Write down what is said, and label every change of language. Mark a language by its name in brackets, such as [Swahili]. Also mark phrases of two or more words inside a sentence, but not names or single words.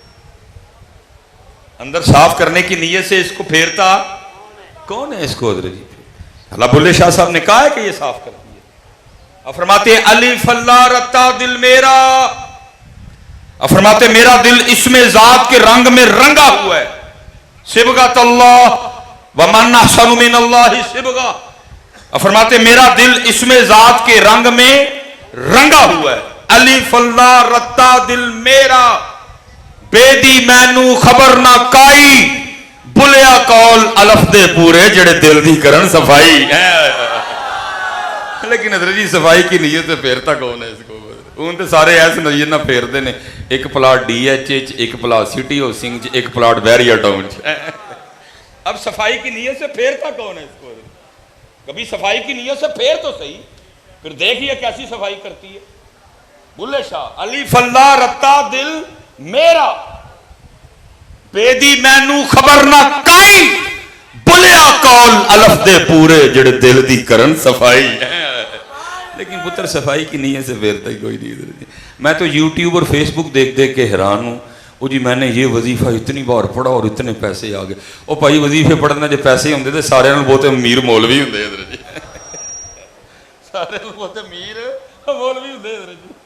[Urdu] اندر صاف کرنے کی نیت سے اس کو پھیرتا کون ہے اس کو حضرت جی؟ اللہ بلے شاہ صاحب نے کہا ہے کہ یہ صاف کرتی ہے۔ اب فرماتے ہیں [Punjabi] الف اللہ رتا دل میرا، [Urdu] اب فرماتے میرا دل اس میں ذات کے رنگ میں رنگا ہوا ہے، [Arabic] صبغۃ اللہ ومن احسن من اللہ صبغہ۔ [Urdu] اب فرماتے میرا دل اس میں ذات کے رنگ میں رنگا ہوا ہے، [Punjabi] الف اللہ رتا دل میرا، بے دی مینو خبر نہ کائی، بلیا کول الف دے پورے جڑے دل دی کرن صفائی۔ [Urdu] لیکن حضرت جی صفائی کی نیت سے پھیرتا کون ہے اس کو؟ [Punjabi] ان تے سارے ایسے نیت نہ پھیرتے نے، ایک پلاٹ ڈی ایچ ایچ، ایک پلاٹ سٹی او سنگھ، ایک پلاٹ بیریا ٹاؤن۔ [Urdu] اب صفائی کی نیت سے پھیرتا کون ہے اس کو؟ کبھی صفائی کی نیت سے پھیر تو صحیح، پھر دیکھیے کیسی صفائی کرتی ہے۔ [Punjabi] بلے شاہ الف اللہ رتا دل میرا، بے دی مینو خبر نہ کائی، بلیا کول الف دے پورے جڑے دل دی کرن صفائی۔ [Urdu] لیکن پتر صفائی کی نیت سے پھیرتا ہی کوئی نہیں۔ میں تو یوٹیوب اور فیس بک دیکھ کے حیران ہوں، وہ جی میں نے یہ وظیفہ اتنی بار پڑھا اور اتنے پیسے آ گئے۔ [Punjabi] وہ بھائی وظیفے پڑھنا جو پیسے ہوندے تھے سارے بہت امیر مولوی ہوندے حضرت جی، سارے بہت امیر مولوی ہوندے حضرت جی۔